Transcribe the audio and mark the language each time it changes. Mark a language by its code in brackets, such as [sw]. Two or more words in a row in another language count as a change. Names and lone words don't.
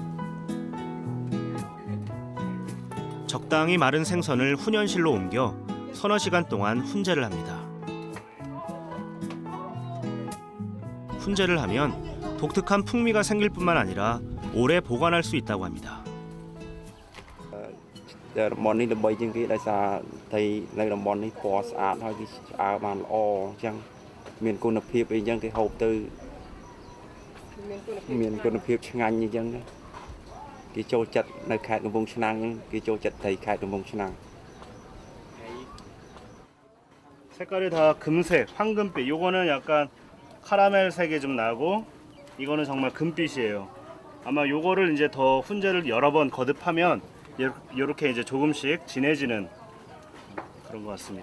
[ko] 적당히 마른 생선을 훈연실로 옮겨 서너 시간 동안 훈제를 합니다. 훈제를 하면 독특한 풍미가 생길 뿐만 아니라 오래 보관할 수 있다고 합니다. [km] តំបន់នេះដើម្បីជាងគេដោយសារត្រីនៅតំបន់នេះពណ៌ស្អាតហើយគេឆ្អើរបានល្អអញ្ចឹងមានគុណភាពអីអញ្ចឹងគេហូបទៅមានគុណភាពឆ្ងាញ់អញ្ចឹងគេចូលចិត្តនៅខេត្តកំពង់ឆ្នាំងគេចូលចិត្តត្រីខេត្តកំពង់ឆ្នាំង [ko] 색깔이 다 금색, 황금빛. 요거는 약간 카라멜색이 좀 나고 이거는 정말 금빛이에요. 아마 요거를 이제 더 훈제를 여러 번 거듭하면 이렇게 이제 조금씩 진해지는 그런 것 같습니다.